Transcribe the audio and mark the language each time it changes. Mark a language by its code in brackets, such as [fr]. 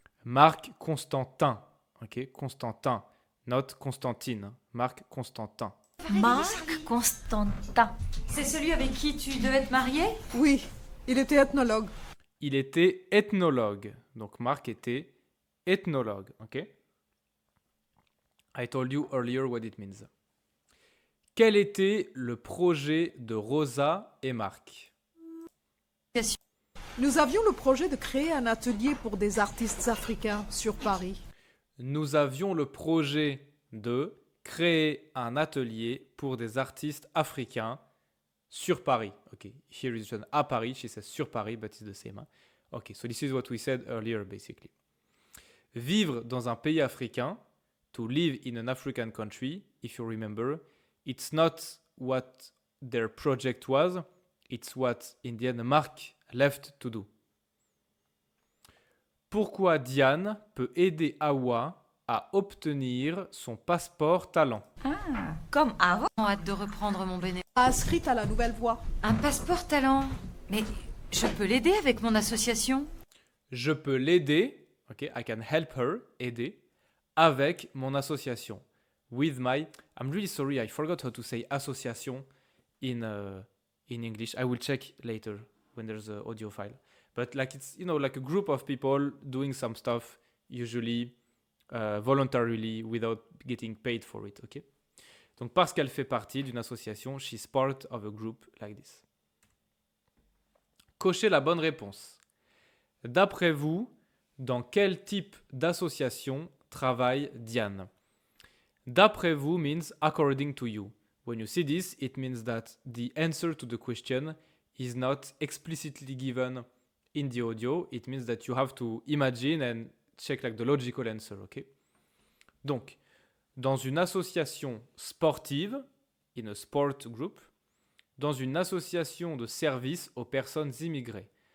[en] Marc Constantin. Ok? Constantin. Not Constantine. Marc Constantin. Marc Constantin. [fr] C'est celui avec qui tu devais te marier? Oui, il était ethnologue. Il était ethnologue. Donc, Marc était ethnologue. Ok? [en] I told you earlier what it means. [fr] Quel était le projet de Rosa et Marc? Nous avions le projet de créer un atelier pour des artistes africains sur Paris. Nous avions le projet de créer un atelier pour des artistes africains sur Paris. [en] Okay, here is written à Paris. She says sur Paris, but it's the same. [fr] Hein? [en] Okay, so this is what we said earlier, basically. [fr] Vivre dans un pays africain, [en] to live in an African country, if you remember, it's not what their project was, it's what, in the end, Marc left to do. [fr] Pourquoi Diane peut aider Awa à obtenir son passeport talent? Ah, comme avant. J'ai hâte de reprendre mon bénévolat. Inscrite à la Nouvelle Voix. Un passeport talent. Mais je peux l'aider avec mon association? Je peux l'aider, ok, [en] I can help her, [fr] aider, avec mon association. [en] With my, I'm really sorry, I forgot how to say association in English. I will check later when there's an audio file. But like it's, you know, like a group of people doing some stuff, usually voluntarily, without getting paid for it, ok? [fr] Donc parce qu'elle fait partie d'une association, [en] she's part of a group like this. [fr] Cochez la bonne réponse. D'après vous, dans quel type d'association travaille Diane? D'après vous [en] means according to you. When you see this, it means that the answer to the question is not explicitly given in the audio, it means that you have to imagine and check like the logical answer, ok? [fr] Donc, dans une association sportive, [en] in a sport group, [fr] dans une association de services aux personnes immigrées.